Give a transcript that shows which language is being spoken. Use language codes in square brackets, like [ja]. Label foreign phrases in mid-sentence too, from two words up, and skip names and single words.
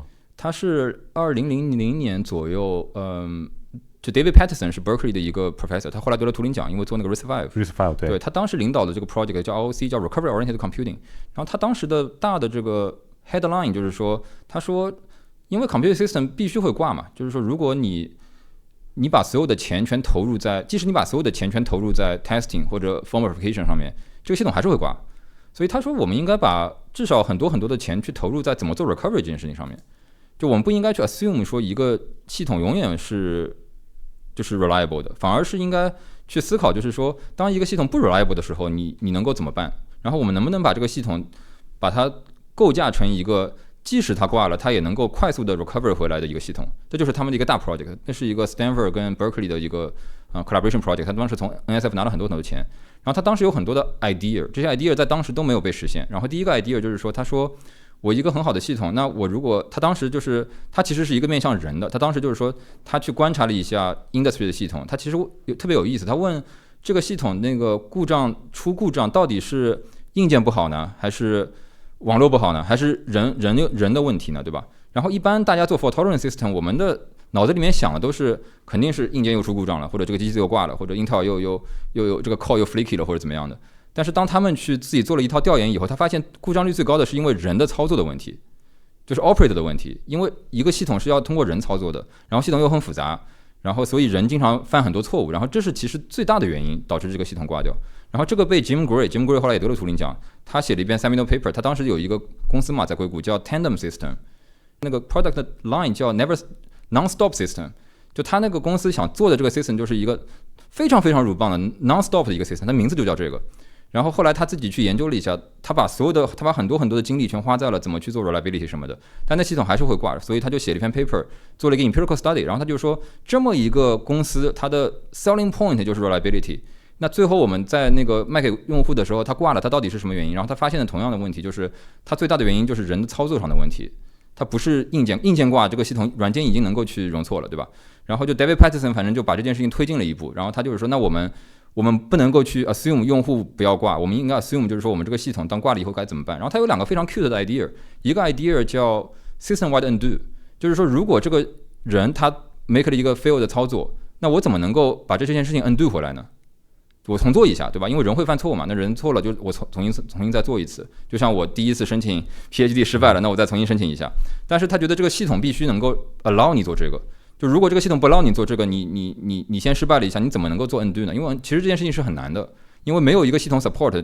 [zh] 它是2000年左右，就 David Patterson 是 Berkeley 的一個 professor，他後來得了圖靈獎，因為做那個 RISC-V。對，他當時領導的這個 project 叫 ROC， 叫 Recovery Oriented Computing。然後他當時的大的這個 headline 就是說，他說，因為 [en] computer system [zh] 必須會掛嘛，就是說，如果你把所有的錢全投入在，即使你把所有的錢全投入在 testing 或者 [en] form verification [zh] 上面，這個系統還是會掛。所以他說，我們應該把至少很多很多的錢去投入在怎麼做 recovery 這件事情上面。就我們不應該去 assume 說一個系統永遠是就是 reliable 的，反而是應該去思考，就是說，當一個系統不 reliable 的時候，你能夠怎麼辦？然後我們能不能把這個系統把它構架成一個即使它掛了，它也能夠快速的 recover 回來的一個系統？這就是他們的一個大 project。那是一個 Stanford 跟 Berkeley 的一個 [en] collaboration project。 [zh] 他当时從 NSF 拿了很多很多錢，然後他當時有很多的 idea， 這些 idea 在當時都沒有被實現。然後第一個 idea 就是說，他說，我一個很好的系統，那我如果他當時就是他其實是一個面向人的，他當時就是說他去觀察了一下 industry 的系統，他其實特別有意思，他問這個系統那個出故障到底是硬件不好呢，還是網絡不好呢，還是人的問題呢，對吧？然後一般大家做 [en] fault tolerant system， [zh] 我們的腦子裡面想的都是肯定是硬件又出故障了，或者這個機器又掛了，或者 Intel 又有這個 core 又 flaky 了，或者怎麼樣的。但是當他們去自己做了一套調研以後，他發現故障率最高的是因為人的操作的問題，就是 operator 的問題。因為一個系統是要通過人操作的，然後系統又很複雜，然後所以人經常犯很多錯誤，然後這是其實最大的原因導致這個系統掛掉。然後這個被 Jim Gray 後來也得了圖靈獎，他寫了一篇 [en] seminal paper。 [zh] 他當時有一個公司嘛，在硅谷叫 Tandem System， 那個 [en] product line [zh] 叫 Non-Stop System，就他那個公司想做的這個 system 就是一個非常非常棒的 Non-Stop 的一個 system， 它名字就叫這個。然後後來他自己去研究了一下，他把很多很多的精力全花在了怎麼去做 reliability 什麼的，但那系統還是會掛，所以他就寫了一篇 paper， 做了一個 [en] empirical study， [zh] 然後他就說這麼一個公司，它的 [en] selling point [zh] 就是 reliability。那最後我們在那個賣給用戶的時候，它掛了，它到底是什麼原因？然後他發現了同樣的問題，就是它最大的原因就是人的操作上的問題，它不是硬件掛，這個系統軟件已經能夠去容錯了，對吧？然後就 David Patterson 反正就把這件事情推進了一步，然後他就是說，那我們不能夠去 assume 用戶不要掛，我們應該 assume 就是說我們這個系統當掛了以後該怎麼辦。然後他有兩個非常 cute 的 idea， 一個 idea 叫 [en] system wide undo， [zh] 就是說如果這個人他 make 了一個 fail 的操作，那我怎麼能夠把這件事情 undo 回來呢？我重做一下，對吧？因為人會犯錯誤嘛，那人錯了就我重新再做一次。就像我第一次申請 PhD 失敗了，那我再重新申請一下。但是他覺得這個系統必須能夠 allow 你做這個。就如果這個系統不 allow 你做這個，你先失敗了一下，你怎麼能夠做 undo 呢？因為其實這件事情是很難的，因為沒有一個系統 support。